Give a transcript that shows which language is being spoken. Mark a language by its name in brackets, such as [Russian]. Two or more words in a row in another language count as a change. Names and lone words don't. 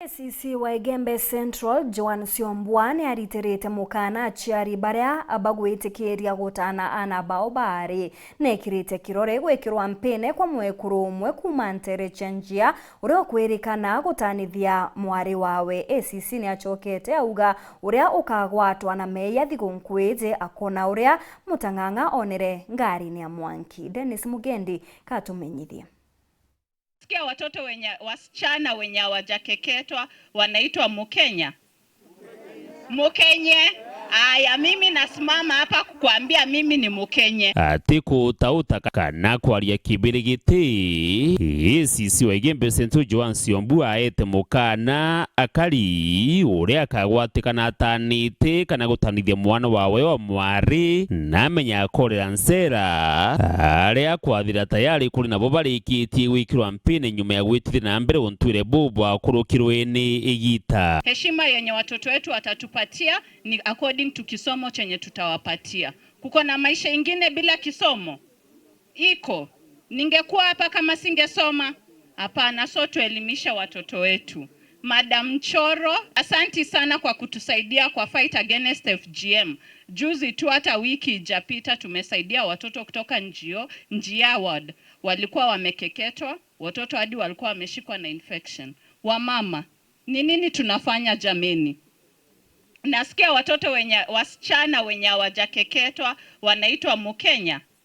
[Meru] CC wa Igembe Central Joan Siombwani ariterete mukana aciari baria abagwitikiria gutana ana bao bari nekirite kirore gwikirwa mpene kwa mwekuru umwe kuma Ntere Chenjia uria kwirikana gutanithia mwari wawe. ACC ni achokete auga uria ukagwatwa na meya thigunkwije akona uria Mutang'ang'a onere ngari ni ya Mwanki. Dennis Mugendi katumenyithia. [Swahili] Sikia watoto wasichana wenye hawajakeketwa wanaitwa Mukenya. Mukenye. Aya, mimi nasimama hapa kukuambia mimi ni Mukenye. [Meru] Atiku tauta kana kwaria kibirigiti ACC wa Igembe Central Joan Siombwani aete mukana akari uria akagwatikana atanite kana gutanithia mwana wawe wa mwari namenya akorera nsera aria kwathira tayari kuri nabo barikitie gwikirwa mpine nyuma ya gwitithia na mbere untwire bubu akurukirwe ni igita. [Swahili] Heshima yenye watoto wetu watatupatia ni [English] according to [Swahili] kisomo chenye tutawapatia. Kuko na maisha ingine bila kisomo? Iko. Ningekuwa hapa kama singesoma? Hapana, so tuelimisha watoto wetu. Madam Choro, asanti sana kwa kutusaidia kwa [English] fight against FGM. [Swahili] Juzi tu hata wiki ijapita tumesaidia watoto kutoka Njia ward. Walikuwa wamekeketwa, watoto hadi walikuwa wameshikwa na infection. Wamama, ni nini tunafanya jameni? Nasikia watoto wasichana wenye hawajakeketwa wanaitwa Mukenya.